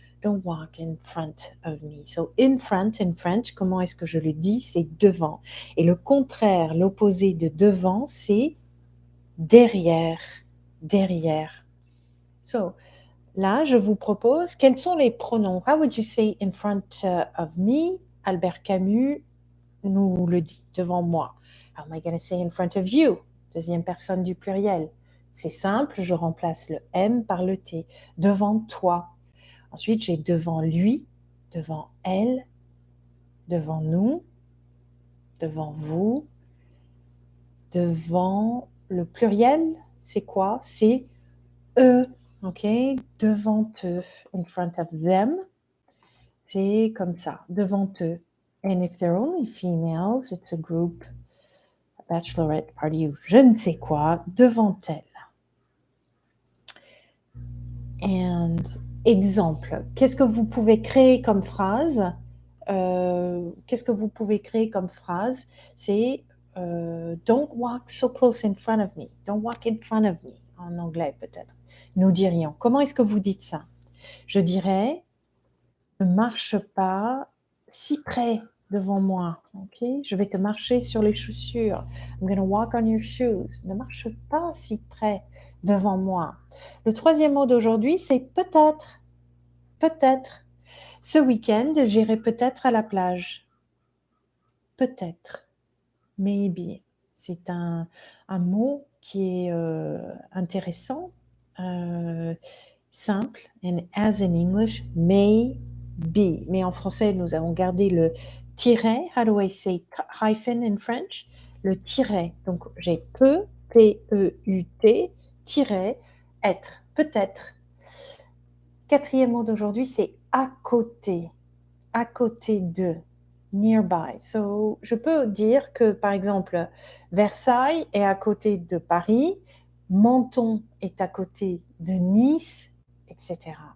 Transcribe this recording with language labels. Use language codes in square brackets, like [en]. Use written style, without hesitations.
[en] Don't walk in front of me. So, in front, in French, [fr] comment est-ce que je le dis? C'est devant. Et le contraire, l'opposé de devant, c'est derrière, derrière. So, là, je vous propose, quels sont les pronoms? [en] How would you say in front of me? [fr] Albert Camus nous le dit, devant moi. [en] How am I going to say in front of you? [fr] Deuxième personne du pluriel. C'est simple, je remplace le M par le T. Devant toi. Ensuite, j'ai devant lui, devant elle, devant nous, devant vous, devant le pluriel. C'est quoi? C'est eux. OK? Devant eux. [en] In front of them. [fr] C'est comme ça, devant eux. [en] And if they're only females, it's a group, a bachelorette party [fr] ou je ne sais quoi, devant elles. And exemple, qu'est-ce que vous pouvez créer comme phrase? Qu'est-ce que vous pouvez créer comme phrase? [en] C'est don't walk so close in front of me. Don't walk in front of me. [fr] En anglais peut-être. Nous dirions. Comment est-ce que vous dites ça? Je dirais ne marche pas si près devant moi, ok? Je vais te marcher sur les chaussures. [en] I'm going to walk on your shoes. [fr] Ne marche pas si près. devant moi. Le troisième mot d'aujourd'hui, c'est peut-être. Peut-être. Ce week-end, j'irai peut-être à la plage. Peut-être. Maybe. C'est un mot qui est intéressant, simple, [en] and as in English, may be. [fr] Mais en français, nous avons gardé le tiret. [en] How do I say hyphen in French? [fr] Le tiret. Donc, j'ai peut, P-E-U-T, tiret, être, peut-être. Quatrième mot d'aujourd'hui, c'est à côté de, nearby. So, je peux dire que, par exemple, Versailles est à côté de Paris, Menton est à côté de Nice, etc.